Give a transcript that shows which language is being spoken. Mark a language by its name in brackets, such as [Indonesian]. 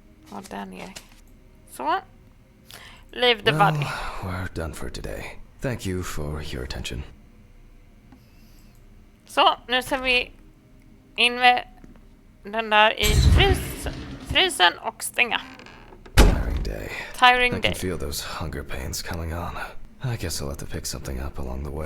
[Swedish] Ja, där nere. Så. [English] Leave the body. We're done for today. Thank you for your attention. [Swedish] Så, nu ser vi in med den där i frysen och stänga. [English] Tiring day. Tiring I day. can feel those hunger pains coming on. I guess I'll have to pick something up along the way.